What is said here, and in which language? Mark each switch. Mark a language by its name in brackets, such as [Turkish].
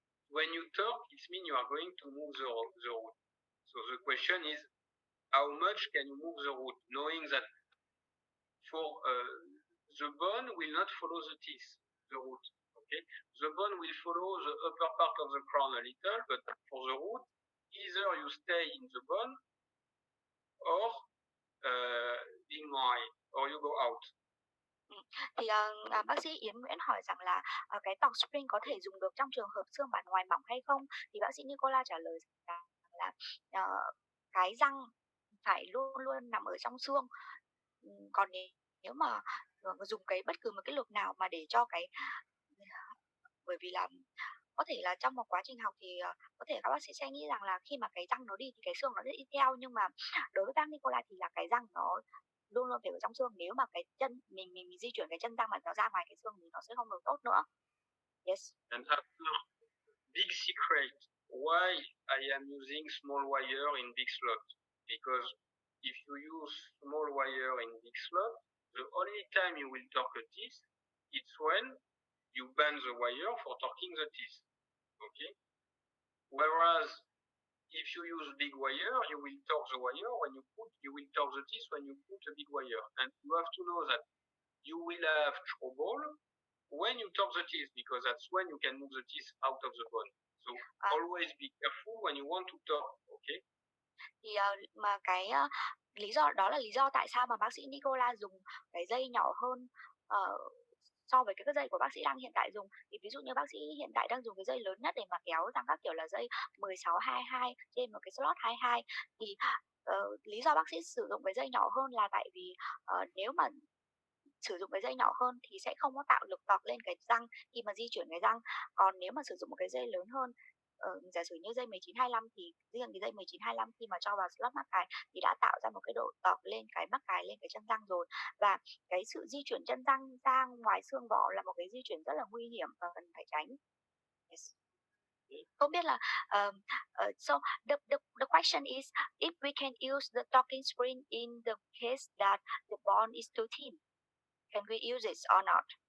[English] When you torque, it means you are going to move the root. So the question is, how much can you move the root, knowing that for the bone will not follow the teeth, the root. Okay, the bone will follow the upper part of the crown a little, but for the root, either you stay in the bone or in my, or you go out. [Vietnamese] Thì bác sĩ Yến Nguyễn hỏi rằng là cái tọt spring có thể dùng được trong trường hợp xương bản ngoài mỏng hay không? Thì bác sĩ Nicola trả lời rằng là cái răng phải luôn luôn nằm ở trong xương. Còn nếu mà dùng bất cứ một cái lực nào mà để cho bởi vì là có thể là trong một quá trình học thì có thể các bác sĩ sẽ nghĩ rằng là khi mà cái răng nó đi thì cái xương nó sẽ đi theo, nhưng mà đối với bác Nicola thì là cái răng nó luôn luôn phải ở trong xương. Nếu mà cái chân mình di chuyển cái chân răng mà nó ra ngoài cái xương thì nó sẽ không được tốt nữa. [English] Yes. And after, big secret why I am using small wire in big slot, because if you use small wire in big slot, the only time you will torque a teeth, it's when you bend the wire for torquing the teeth. Okay. Whereas if you use big wire, you will torque the wire you will torque the teeth when you put a big wire. And you have to know that you will have trouble when you torque the teeth, because that's when you can move the teeth out of the bone. So always be careful when you want to torque. Okay. [Vietnamese] Thì mà cái lý do đó là lý do tại sao mà bác sĩ Nicola dùng cái dây nhỏ hơn so với cái dây của bác sĩ đang hiện tại dùng. Thì ví dụ như bác sĩ hiện tại đang dùng cái dây lớn nhất để mà kéo răng các kiểu là dây 16-22 trên một cái slot 22, thì lý do bác sĩ sử dụng cái dây nhỏ hơn là tại vì nếu mà sử dụng cái dây nhỏ hơn thì sẽ không có tạo lực tọt lên cái răng khi mà di chuyển cái răng. Còn nếu mà sử dụng một cái dây lớn hơn, giả sử như dây 19-25 thì riêng cái dây 19-25 khi mà cho vào slot mắc cài thì đã tạo ra một cái độ tọt lên cái mắc cài lên cái chân răng rồi, và cái sự di chuyển chân răng ra ngoài xương vỏ là một cái di chuyển rất là nguy hiểm và cần phải tránh. [English] Yes. [Vietnamese] Không biết là [English] so the question is if we can use the torquing spring in the case that the bone is too thin, can we use it or not?